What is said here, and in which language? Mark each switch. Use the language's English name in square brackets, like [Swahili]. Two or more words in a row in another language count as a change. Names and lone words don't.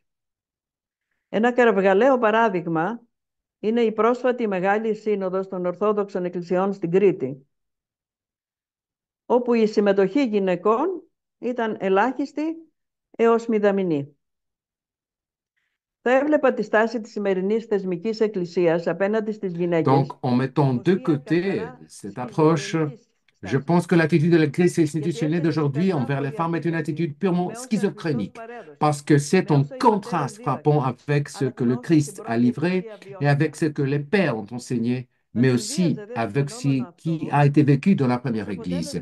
[Greek] Ένα κραυγαλαίο παράδειγμα είναι η πρόσφατη Μεγάλη Σύνοδος των Ορθόδοξων Εκκλησιών στην Κρήτη, όπου η συμμετοχή γυναικών ήταν ελάχιστη έως μηδαμινή. Θα έβλεπα τη στάση της σημερινής θεσμικής εκκλησίας απέναντι στις γυναίκες. [French] Donc, en mettant de côté cette approche, je pense que l'attitude de l'Église institutionnelle d'aujourd'hui envers les femmes est une attitude purement schizophrénique, parce que c'est en contraste frappant avec ce que le Christ a livré et avec ce que les pères ont enseigné, mais aussi avec ce qui a été vécu dans la première Église.